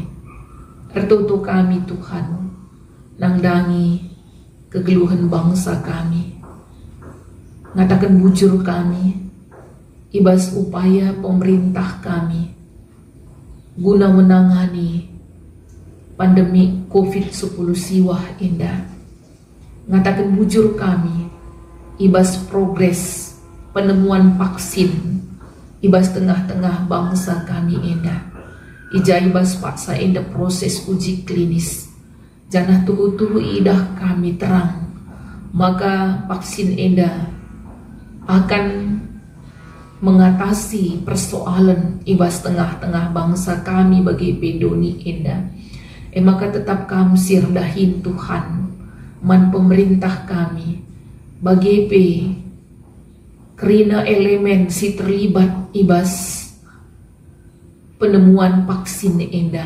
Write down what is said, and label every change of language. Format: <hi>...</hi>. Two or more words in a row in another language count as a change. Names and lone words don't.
<btx>Ertutu kami Tuhan, nangdangi kegeluhan bangsa kami, ngatakan bujur kami, ibas</btx> <id>upaya pemerintah kami, guna menangani pandemi COVID-10</id> <btx>siwah indah. Ngatakan bujur kami, ibas</btx> <id>progres penemuan vaksin,</id> <btx>ibas tengah-tengah bangsa kami indah. Ija ibas paksa indah</btx> <id>proses uji klinis,</id> <btx>janah tuhu-tuhu idah kami terang, maka vaksin indah</btx> <id>akan mengatasi persoalan</id> <btx>ibas tengah-tengah bangsa kami bagi pedoni indah. Maka tetap kami sirdahin Tuhan, man pemerintah kami, bagi kerina elemen si terlibat ibas penemuan vaksin indah.</btx>